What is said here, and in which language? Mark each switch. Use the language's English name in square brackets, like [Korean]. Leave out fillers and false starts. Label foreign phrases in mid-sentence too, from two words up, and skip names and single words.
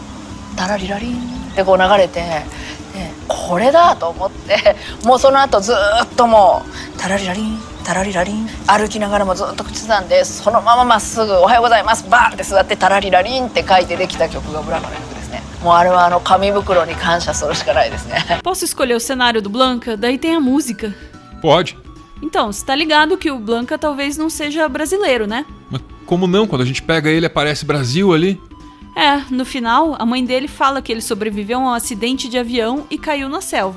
[Japanese] タラリラリンってこう流れて、これだと思って、もうその後ずっともうタラリラリンタラリラリン歩きながらもずっと口ずさんで、そのまままっすぐおはようございますバーンって座ってタラリラリンって書いてできた曲がブランカの曲ですね。もうあれは紙袋に感謝するしかないですね。 [Portuguese] Posso escolher o cenário do Blanka? Daí tem a música. Pode. Então, você tá ligado que o Blanka talvez não seja brasileiro, né? Mas como não? Quando a gente pega ele, aparece Brasil ali. No final, a mãe dele fala que ele sobreviveu a um acidente de avião e caiu na selva.